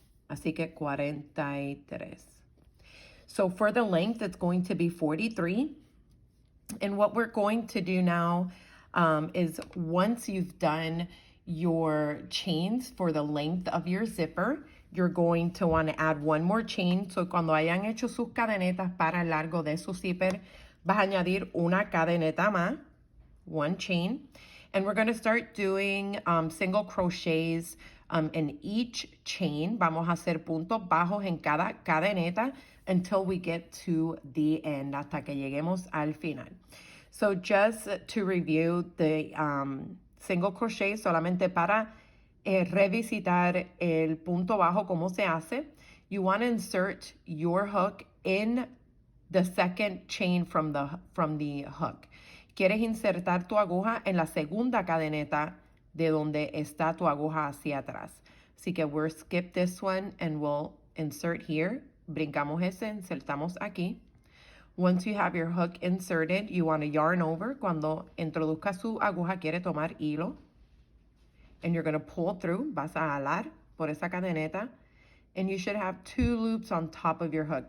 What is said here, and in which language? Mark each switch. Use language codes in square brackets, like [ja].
[es] Así que 43. [en] So for the length, it's going to be 43. And what we're going to do now is once you've done your chains for the length of your zipper, you're going to want to add 1 more chain. [es] So cuando hayan hecho sus cadenetas para el largo de su zipper, vas a añadir una cadeneta más, [en] 1 chain. And we're going to start doing single crochets in each chain. [es] Vamos a hacer puntos bajos en cada cadeneta [en] until we get to the end, [es] hasta que lleguemos al final. [en] So just to review the single crochet, [es] solamente para revisitar el punto bajo, cómo se hace, [en] you want to insert your hook in the second chain from the hook. [es] Quieres insertar tu aguja en la segunda cadeneta de donde está tu aguja hacia atrás. Así que [en] we'll skip this one and we'll insert here. [es] Brincamos ese, insertamos aquí. [en] Once you have your hook inserted, you want to yarn over. [es] Cuando introduzca su aguja, quiere tomar hilo. [en] And you're going to pull through. [es] Vas a alar por esa cadeneta. [en] And you should have 2 loops on top of your hook.